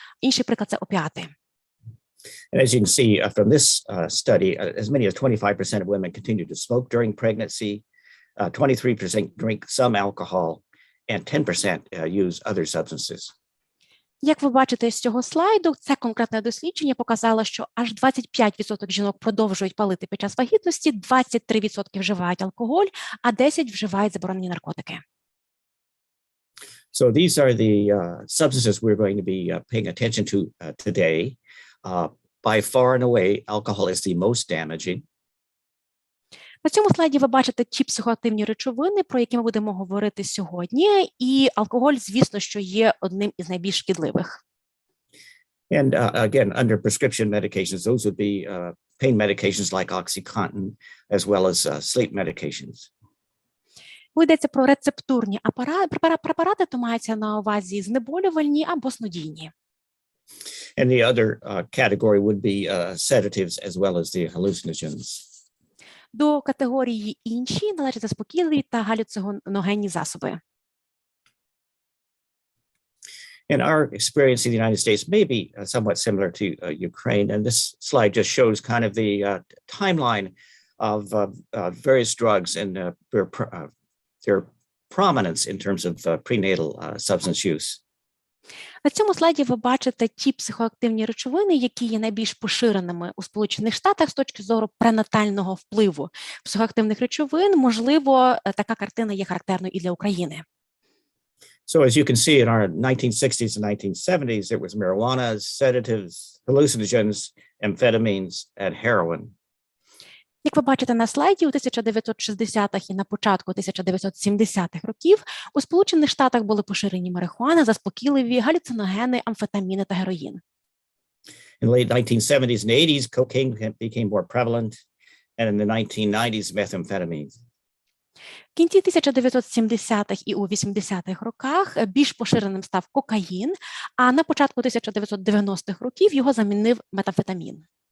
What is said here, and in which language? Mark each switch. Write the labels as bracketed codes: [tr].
[uk] Інший приклад – це опіати. [en] And as you can see from this study, as many as 25% of women continue to smoke during pregnancy, 23% drink some alcohol, and 10% use other substances. [uk] Як ви бачите з цього слайду, це конкретне дослідження показало, що аж 25% жінок продовжують палити під час вагітності, 23% вживають алкоголь, а 10% вживають заборонені наркотики. [en] So these are the substances we're going to be paying attention to today. By far and away, alcohol is the most damaging. [uk] На цьому слайді ви бачите ті психоактивні речовини, про які ми будемо говорити сьогодні, і алкоголь, звісно, що є одним із найбільш шкідливих. [en] And again, under prescription medications, those would be pain medications like OxyContin, as well as sleep medications. [uk] Коли йдеться про рецептурні препарати, то мається на увазі знеболювальні або снодійні. [en] And the other category would be sedatives as well as the hallucinogens. [uk] До категорії інші належать заспокійливі та галюциногенні засоби. [en] And our experience in the United States may be somewhat similar to Ukraine. And this slide just shows kind of the timeline of various drugs and their prominence in terms of prenatal substance use. [uk] На цьому слайді ви бачите ті психоактивні речовини, які є найбільш поширеними у Сполучених Штатах з точки зору пренатального впливу психоактивних речовин. Можливо, така картина є характерною і для України. [en] So as you can see, in our 1960s and 1970s, it was marijuana, sedatives, hallucinogens, amphetamines, and heroin. [uk] Як ви бачите на слайді, у 1960-х і на початку 1970-х років у Сполучених Штатах були поширені марихуана, заспокійливі, галюциногени, амфетаміни та героїн. [en] In the late 1970s and 80s, cocaine became more prevalent, and in the 1990s, methamphetamines. [uk] В кінці 1970-х і у 80-х роках більш поширеним став кокаїн, а на початку 1990-х років його замінив метамфетамін.